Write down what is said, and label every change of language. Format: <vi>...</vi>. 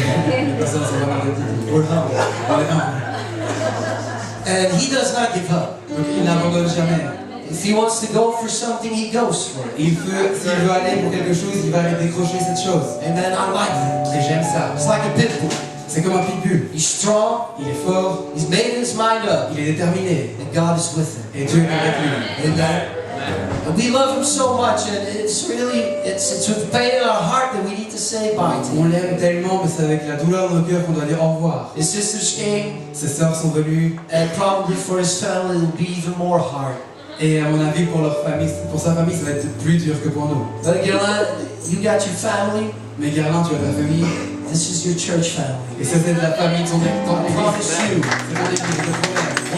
<fr>Les personnes sont vraiment compétitives.</fr> <en>We're humble.</en> <fr>On est humble.</fr> <en>And he does not give up.</en> <fr>Donc il n'abandonne jamais.</fr> <en>If he wants to go for something, he goes for it.</en> <fr>S'il veut aller pour quelque chose, il va aller décrocher cette chose.</fr> <en>Amen. I like that.</en> <fr>Et j'aime ça.</fr> <en>It's like a pit bull.</en> <fr>C'est comme un pitbull.</fr> <en>He's strong.</en> <fr>Il est fort,</fr> <en>He's made his mind up.</en> <fr>il est déterminé.</fr> <en>And God is with him.</en> <fr>Et Dieu est avec lui.</fr> <en>Amen. And we love him so much, and it's with pain in our heart that we need to say bye to him.</en> <fr>On l'aime tellement, mais c'est avec la douleur dans nos cœurs qu'on doit dire au revoir.</fr> <en>His sisters came,</en> <fr>Ses sœurs sont venues,</fr> <en>and probably for his family it will be even more hard.</en> <fr>et à mon avis, pour sa famille, ça va être plus dur que pour nous.</fr> <en>But Guerlain, you got your family.</en> <fr>Mais Guerlain, tu as ta famille,</fr> <en>This is your church family.</en> <fr>et ça c'est de la famille de ton église.</fr> <en>I promise you.</en> <fr>C'est ton église, je te promets.</fr>